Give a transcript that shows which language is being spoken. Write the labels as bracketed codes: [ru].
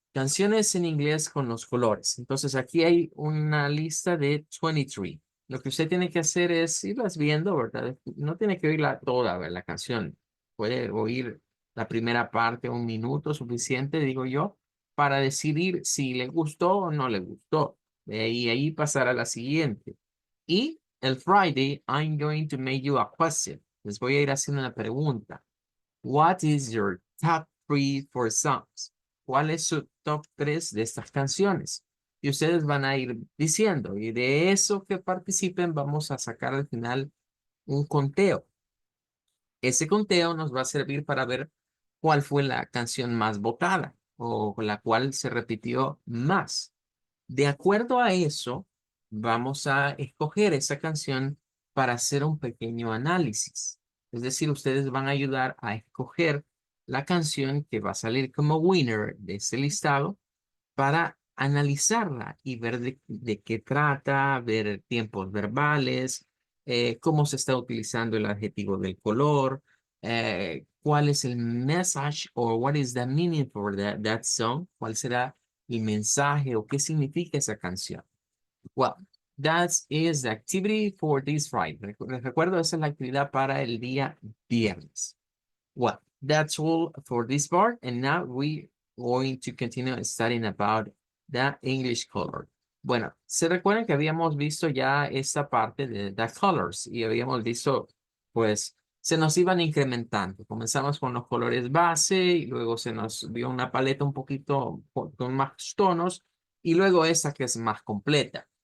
[es] Canciones en inglés con los colores. Entonces aquí hay una lista de 23. Lo que usted tiene que hacer es irlas viendo, ¿verdad? No tiene que oírla toda, ¿verdad? La canción. Puede oír la primera parte, un minuto suficiente, digo yo, para decidir si le gustó o no le gustó. Y ahí pasar a la siguiente. Y el [en] Friday, I'm going to make you a question. [es] Les voy a ir haciendo una pregunta. [en] What is your top 3 for songs? [es] ¿Cuál es su top 3 de estas canciones? Y ustedes van a ir diciendo, y de eso que participen vamos a sacar al final un conteo. Ese conteo nos va a servir para ver cuál fue la canción más votada o la cual se repitió más. De acuerdo a eso, vamos a escoger esa canción para hacer un pequeño análisis. Es decir, ustedes van a ayudar a escoger la canción que va a salir como winner de ese listado para analizarla y ver de qué trata, ver tiempos verbales, cómo se está utilizando el adjetivo del color, cuál es el message o [en] what is the meaning for that song, [es] cuál será el mensaje o qué significa esa canción. [en] Well, that is the activity for this Friday. [es] Les recuerdo, esa es la actividad para el día viernes. [en] Well, that's all for this part, and now we going to continue studying about the English color. [es] Bueno, se recuerdan que habíamos visto ya esta parte de [en] the colors [es] y habíamos visto, pues, se nos iban incrementando. Comenzamos con los colores base y luego se nos dio una paleta un poquito con más tonos y luego esta que es más completa.